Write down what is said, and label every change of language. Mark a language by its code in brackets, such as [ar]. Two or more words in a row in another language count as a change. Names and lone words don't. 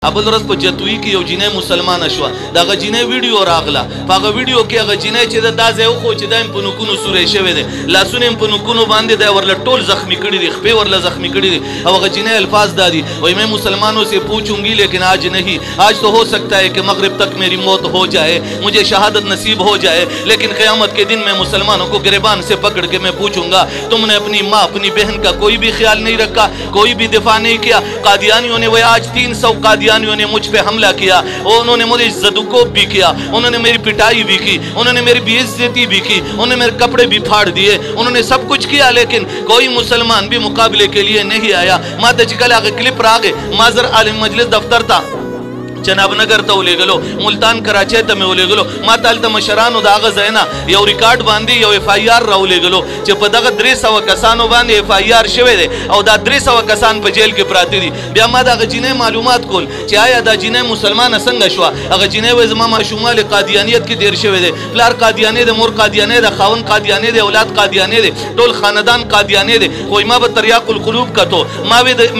[ps] ابل ورځ په جتوی کې یو جنې مسلمانه شوه د هغه جنې ویډیو راغله په هغه ویډیو کې هغه جنې چې دا ځای وخو چې دا یې په نوکونو سوری شوی دی لاسونه یې په نوکونو باندې دی ورله ټول زخمي کړي دي خپې ورله زخمي کړي دي او هغه جنې الفاظ دا دي وایي [ur] میں مسلمانوں سے پوچھوں گی لیکن آج نہیں آج تو ہو سکتا ہے کہ مغرب تک میری موت ہو جائے مجھے شہادت نصیب ہو جائے لیکن قیامت کے دن میں مسلمانوں کو گریبان سے پکڑ کے میں پوچھوں گا تم نے اپنی ماں اپنی بہن کا کوئی بھی خیال نہیں رکھا کوئی بھی دفاع نہیں کیا قادیانیوں نے وہ آج 300 قادیانیوں نے مجھ پہ حملہ کیا اور انہوں نے مجھے زدوکوب بھی کیا انہوں نے میری پٹائی بھی کی انہوں نے میری بے عزتی بھی کی انہوں نے میرے کپڑے بھی پھاڑ دیے انہوں نے سب کچھ کیا لیکن کوئی مسلمان بھی مقابلے کے لیے نہیں آیا [ps] ما ته چې کله هغه کلیپ راغی ما زر عالم مجلس دفتر ته جناب نگر ته ولېږلو ملتان کراچۍ ته مې ولېږلو ما ته هلته مشرانو د هغه ځای نه یو ریکارډ باندې یو اف آی آر راولېږلو چې په دغه 300 کسانو باندې اف آی آر شوی دی او دا 300 کسان په جیل کې پراته دي بیا ما د هغه جینۍ معلومات کول چې آیا دا جینۍ مسلمانه څنګه شوه هغه جینۍ وایي زما ماشومان قادیانیت کې تېر شوی دی پلار قادیانی دی مور قادیانی ده خاوند قادیانی دی اولاد قادیانی دی ټول خاندان قادیانی دی خو ما به تریاق القلوب کتو ما وی د